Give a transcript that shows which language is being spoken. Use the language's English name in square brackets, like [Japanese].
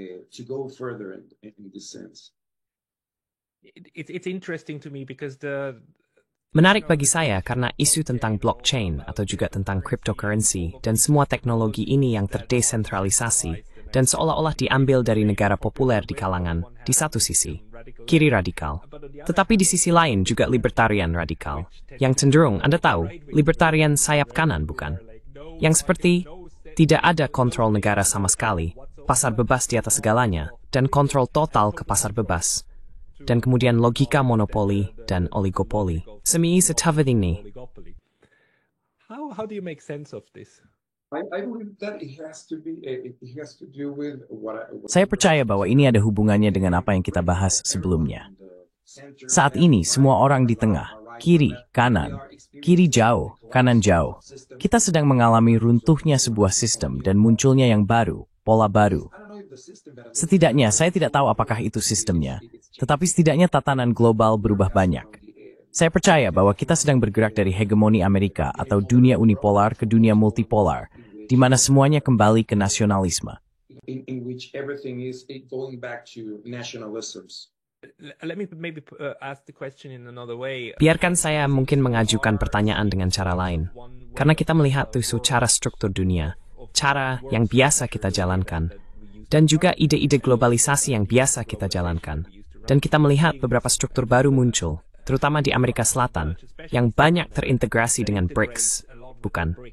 [English] To go further in this sense. It's interesting to me because [Indonesian] Menarik bagi saya karena isu tentang blockchain atau juga tentang cryptocurrency dan semua teknologi ini yang terdesentralisasi dan seolah-olah diambil dari negara populer di kalangan, di satu sisi, kiri radikal. Tetapi di sisi lain juga libertarian radikal. Yang cenderung, Anda tahu, libertarian sayap kanan bukan? Yang seperti, tidak ada kontrol negara sama sekali, pasar bebas di atas segalanya, dan kontrol total ke pasar bebas. Dan kemudian logika monopoli dan oligopoli. Semi ini. [English] How do you make sense of this? I believe that it has to do with [Indonesian] Saya percaya bahwa ini ada hubungannya dengan apa yang kita bahas sebelumnya. Saat ini semua orang di tengah, kiri, kanan, kiri jauh, kanan jauh. Kita sedang mengalami runtuhnya sebuah sistem dan munculnya yang baru, pola baru. Setidaknya saya tidak tahu apakah itu sistemnya, tetapi setidaknya tatanan global berubah banyak. Saya percaya bahwa kita sedang bergerak dari hegemoni Amerika atau dunia unipolar ke dunia multipolar, di mana semuanya kembali ke nasionalisme. [English] In which everything is going back to nationalisms. Let me maybe ask the question in another way. [Indonesian] Biarkan saya mungkin mengajukan pertanyaan dengan cara lain. Karena kita melihat isu cara struktur dunia, cara yang biasa kita jalankan, dan juga ide-ide globalisasi yang biasa kita jalankan. Dan kita melihat beberapa struktur baru muncul, terutama di Amerika Selatan, yang banyak terintegrasi dengan BRICS, bukan?